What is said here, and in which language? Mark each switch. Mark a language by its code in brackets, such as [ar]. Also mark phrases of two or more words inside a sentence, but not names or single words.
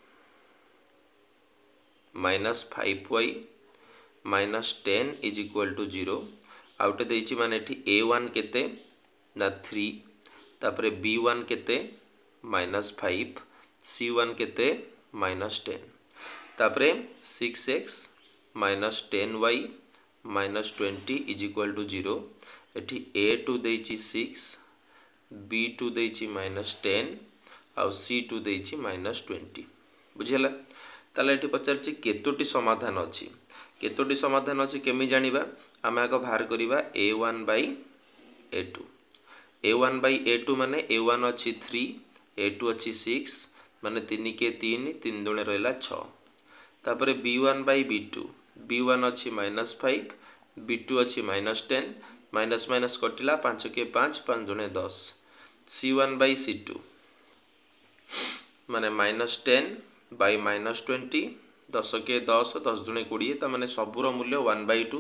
[or] - 5y - 10 = 0 ଆଉଟେ ଦେଛି ମାନେ ଏଠି a1 କେତେ ନା 3, ତାପରେ b1 କେତେ -5, c1 କେତେ -10, ତାପରେ 6x - 10y - 20 = 0। ଏଠି a2 ଦେଛି 6, b2 ଦେଛି -10 ଆଉ c2 ଦେଛି -20। ବୁଝିଲା? ତାଲେ ଏଠି ପଚାରଛି କେତୋଟି ସମାଧାନ ଅଛି। କେତୋଟି ସମାଧାନ ଅଛି କେମି ଜାଣିବା? ଆମେ ଆଗ ବାହାର କରିବା a1/a2। a1/a2 ମାନେ a1 ଅଛି 3, a2 ଅଛି 6 ମାନେ 3 କେ 3 3 ଦୁଣେ ରହିଲା 6। ତାପରେ b1/b2, b1 ଅଛି -5, b2 ଅଛି -10, ମାଇନସ ମାଇନସ କଟିଲା 5 କେ 5 5 ଦୁଣେ 10। c1/c2 ମାନେ -10/-20, 10 କେ 10 10 ଦୁଣେ 20, ତା ମାନେ ସବୁର ମୂଲ୍ୟ 1/2।